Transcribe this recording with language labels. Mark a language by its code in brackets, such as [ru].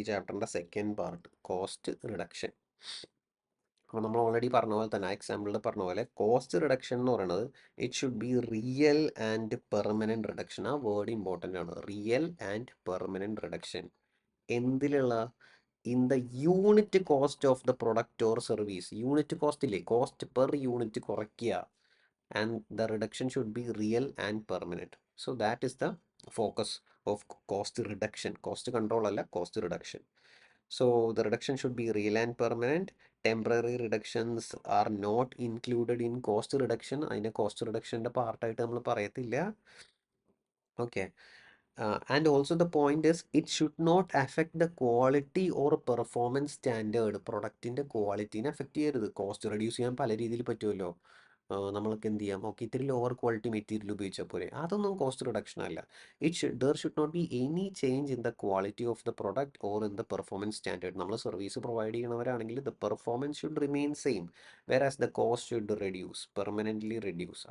[ml] ഈ ചാപ്റ്ററിൻ്റെ second part, cost reduction. അപ്പോൾ നമ്മൾ ഓൾറെഡി പറഞ്ഞ പോലെ തന്നെ, എക്സാമ്പിളിൽ പറഞ്ഞ പോലെ, കോസ്റ്റ് റിഡക്ഷൻ എന്ന് പറയുന്നത് [en] It should be real and permanent reduction. [ml] ആ വേർഡ് ഇമ്പോർട്ടൻ്റ് ആണ്, real and permanent reduction. എന്തിലുള്ള? [en] In the unit cost of the product or service. Unit cost ഇല്ലേ, cost per unit കുറയ്ക്കുക. And the reduction should be real and permanent. So that is the focus of cost reduction. Cost control alla, cost reduction. So the reduction should be real and permanent. Temporary reductions are not included in cost reduction. [ml] അതിനെ cost റിഡക്ഷൻ്റെ പാർട്ടായിട്ട് നമ്മൾ പറയത്തില്ല. [en] Okay, and also the point is it should not affect the quality or performance standard. [ml] പ്രൊഡക്റ്റിൻ്റെ ക്വാളിറ്റീനെ affect ചെയ്യരുത്. Cost reduce ചെയ്യാൻ പല രീതിയിൽ പറ്റുമല്ലോ. നമ്മൾക്ക് എന്ത് ചെയ്യാം? ഓക്കെ, ഇത്തിരി ലോവർ ക്വാളിറ്റി മെറ്റീരിയൽ ഉപയോഗിച്ചാൽ പോരെ, അതൊന്നും കോസ്റ്റ് റിഡക്ഷൻ അല്ല. [en] There should not be any change in the quality of the product or in the performance standard. [ml] നമ്മൾ service provide ചെയ്യണവരാണെങ്കിൽ [en] The performance should remain same, whereas the cost should reduce, permanently reduce.